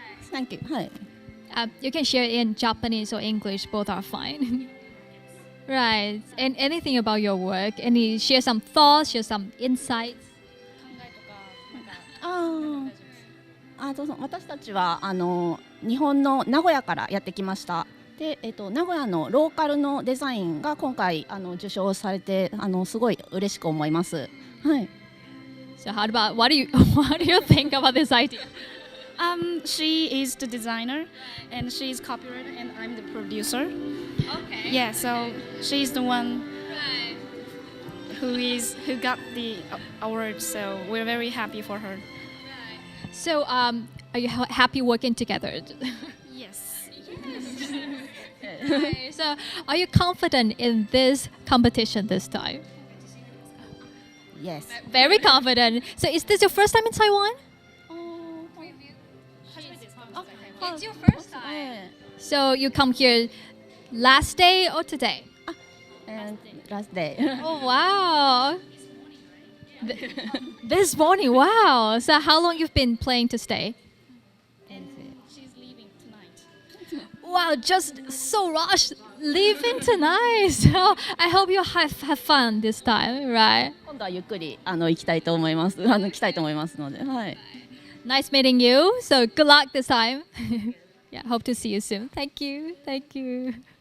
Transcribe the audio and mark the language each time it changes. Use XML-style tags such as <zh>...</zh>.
<en>Thank you. You can share it in Japanese or English, both are fine. Right. And anything about your work? Share some thoughts, share some insights?</en> <ja>私たちは日本の名古屋からやってきました。で、名古屋のローカルのデザインが今回受賞されてすごい嬉しく思います。はい。</ja> <en>So what do you think about this idea? She is the designer, and she is copywriter, and I'm the producer. Okay. Yeah, so she's the one who got the award. So we're very happy for her. Right. So are you happy working together? Yes. Right. So are you confident in this competition this time? Yes. Very confident. So is this your first time in Taiwan? It's your first time. So you come here last day or today? Last day. Oh wow! This morning, wow! So how long you've been planning to stay? She's leaving tonight. Wow, just so rushed, leaving tonight. So I hope you have fun this time, right?</en> <ja>今度はゆっくり行きたいと思います。来たいと思いますので、はい。</ja> <en>Nice meeting you. So good luck this time. Yeah, hope to see you soon. Thank you. Thank you.</en>